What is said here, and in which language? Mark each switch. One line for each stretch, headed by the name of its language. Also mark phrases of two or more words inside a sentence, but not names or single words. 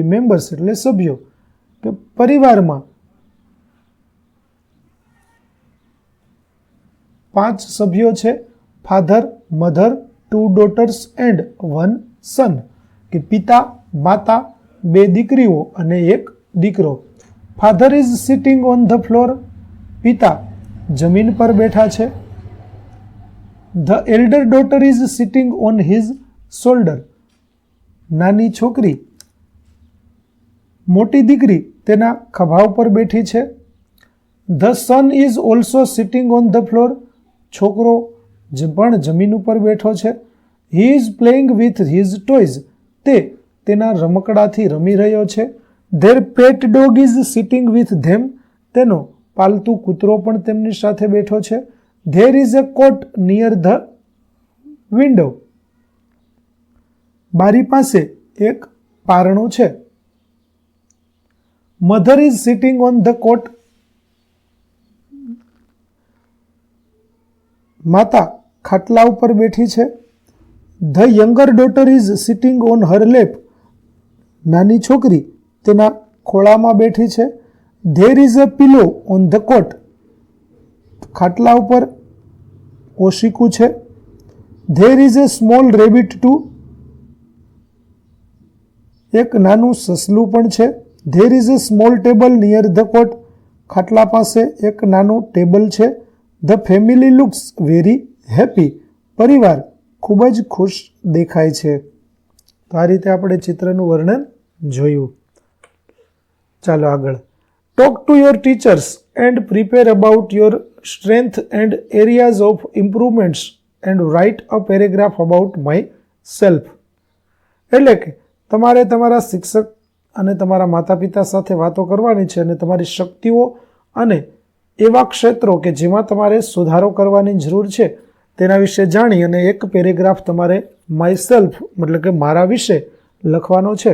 Gujarati: મેમ્બર્સ એટલે સભ્યો, કે પરિવારમાં 5 સભ્યો છે.
English: father, mother, 2 daughters and 1 son,
Gujarati: કે પિતા, માતા, 2 દીકરીઓ અને 1 દીકરો.
English: father is sitting on the floor.
Gujarati: પિતા જમીન પર બેઠા છે.
English: The elder daughter is sitting on his shoulder.
Gujarati: નાની છોકરી, મોટી દીકરી તેના ખભા ઉપર બેઠી છે.
English: The son is also sitting on the floor.
Gujarati: છોકરો પણ જમીન ઉપર બેઠો છે.
English: He is playing with his toys.
Gujarati: તે તેના રમકડાથી રમી રહ્યો છે.
English: Their pet dog is sitting with them.
Gujarati: તેનો પાલતુ કૂતરો પણ તેમની સાથે બેઠો છે.
English: There is a cot near the window.
Gujarati: બારી પાસે એક પારણું છે.
English: Mother is sitting on the cot.
Gujarati: માતા ખાટલા ઉપર બેઠી છે.
English: The younger daughter is sitting on her lap.
Gujarati: નાની છોકરી તેના ખોળામાં બેઠી છે.
English: There is a pillow on the cot.
Gujarati: ખાટલા ઉપર ઓશીકું છે.
English: There is a small rabbit too.
Gujarati: એક નાનું સસલું પણ છે.
English: There is a small table near the cot.
Gujarati: ખાટલા પાસે એક નાનું ટેબલ છે.
English: The family looks very happy.
Gujarati: પરિવાર ખૂબ જ ખુશ દેખાય છે. તો આ રીતે આપણે ચિત્રનું વર્ણન જોયું. ચાલો આગળ.
English: Talk to your teachers and prepare about your strength and areas of improvements and write a paragraph about myself.
Gujarati: એટલે કે તમારે તમારા શિક્ષક અને તમારા માતા પિતા સાથે વાતો કરવાની છે અને તમારી શક્તિઓ અને એવા ક્ષેત્રો કે જેમાં તમારે સુધારો કરવાની જરૂર છે તેના વિશે જાણી અને એક પેરેગ્રાફ તમારે માયસેલ્ફ મતલબ કે મારા વિશે લખવાનો છે.